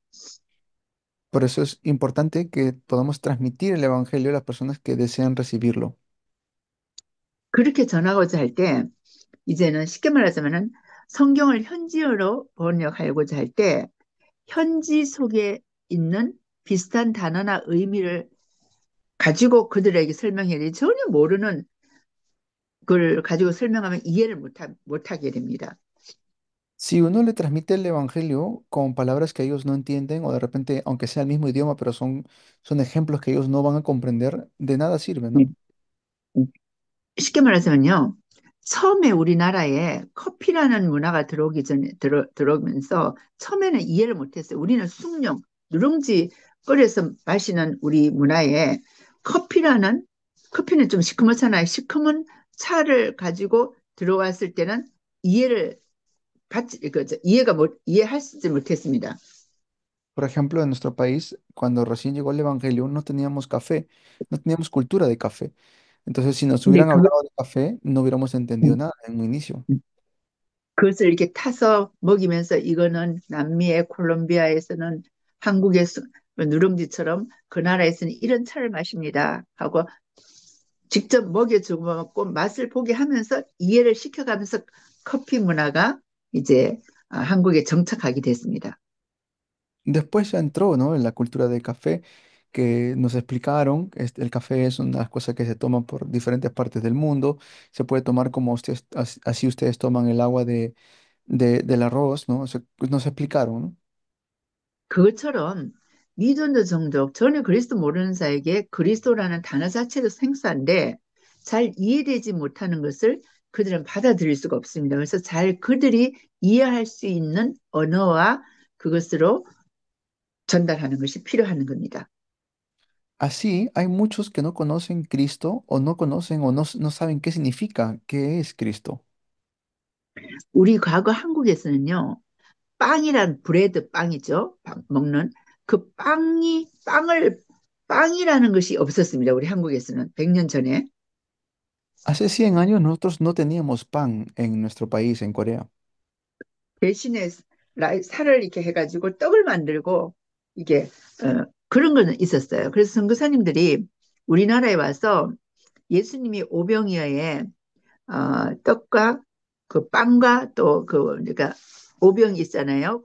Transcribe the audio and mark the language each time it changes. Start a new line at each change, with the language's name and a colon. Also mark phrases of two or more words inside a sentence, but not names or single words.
Spanish: Por eso es importante que podamos transmitir el evangelio a las personas que desean recibirlo.
Korean: 그렇게 전하고자 할 때, 이제는 쉽게 말하자면은 성경을 현지어로 번역하고자 할 때, 현지 속에 있는 비슷한 단어나 의미를 가지고 그들에게 설명해야 돼. 전혀 모르는 걸 가지고 설명하면 이해를 못하게 됩니다.
Spanish: Si uno le transmite el evangelio con palabras que ellos no entienden o de repente, aunque sea el mismo idioma, pero son ejemplos que ellos no van a comprender, de nada sirve,
Korean: 네.
Spanish: ¿no?
Korean: 쉽게 말하자면요. 처음에 우리나라에 커피라는 문화가 들어오면서 처음에는 이해를 못했어요. 우리는 숭늉, 누룽지 끓여서 마시는 우리 문화에 커피라는, 커피는 좀 시커멓잖아요. 시커먼 차를 가지고 들어왔을 때는 이해를 이해하지 못했습니다.
Spanish: Por ejemplo, en nuestro país, cuando recién llegó el evangelio, no teníamos café, no teníamos cultura de café. Entonces, si nos
Korean: 근데
Spanish: hubieran hablado de café, no hubiéramos entendido nada en un inicio.
Korean: 그것을 이렇게 타서 먹이면서 이거는 남미의 콜롬비아에서는 한국의 누룽지처럼 그 나라에서는 이런 차를 마십니다 하고 직접 먹여주고 먹고 맛을 보게 하면서 이해를 시켜가면서 커피 문화가 이제 한국에 정착하게 됐습니다.
Spanish: Después ya entró, ¿no? En la cultura del café, que nos explicaron, el café es una cosa que se toma por diferentes partes del mundo, se puede tomar como ustedes, así ustedes toman el agua del arroz, ¿no? Pues nos explicaron, ¿no?
Korean: 그것처럼 미존자 종족 전혀 그리스도 모르는 자에게 그리스도라는 단어 자체도 생소한데 잘 이해되지 못하는 것을 그들은 받아들일 수가 없습니다. 그래서 잘 그들이 이해할 수 있는 언어와 그것으로 전달하는 것이 필요한 겁니다.
Spanish: Así, hay muchos que no conocen Cristo o no conocen o no saben qué significa, qué es Cristo.
Korean: 우리 과거 한국에서는요, 빵이란 브레드 빵이죠. 먹는 그 빵이라는 것이 없었습니다. 우리 한국에서는 100년 전에.
Spanish: Hace 100 años nosotros no teníamos pan en nuestro país, en Corea.
Korean: 대신에 살을 이렇게 해가지고 떡을 만들고 이게 그런 거는 있었어요. 그래서 선교사님들이 우리나라에 와서 예수님이 오병이어에 떡과 그 빵과 또 그 그러니까 오병이 있잖아요.